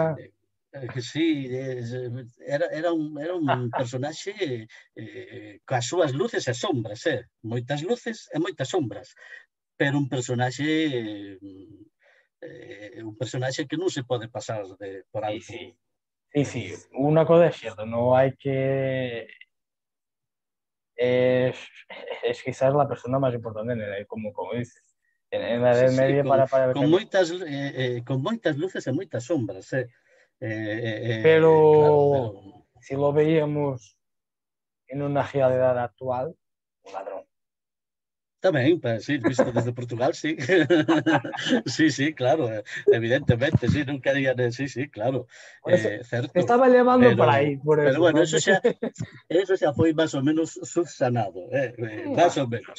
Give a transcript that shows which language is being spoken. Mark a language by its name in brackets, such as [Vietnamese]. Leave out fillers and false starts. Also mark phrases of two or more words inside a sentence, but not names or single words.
[Galician] Sí, era un personaxe coas súas luces e sombras, moitas luces e moitas sombras, pero un personaxe que non se pode pasar por alto. [Spanish] Sí, una cosa es cierto, no hay que... Es quizás la persona más importante, como dices, en la Edad Media para... [Galician] Con moitas luces e moitas sombras, [Spanish] Pero claro, si lo veíamos en una realidad actual, un ladrón. [Galician] Tamén, sí, visto desde Portugal, sí. [Spanish] Sí, claro, evidentemente, sí, nunca digan, sí, claro, certo. Te estaba llamando para aí, por eso. Pero bueno, eso [Galician] xa foi máis ou menos subsanado, máis ou menos.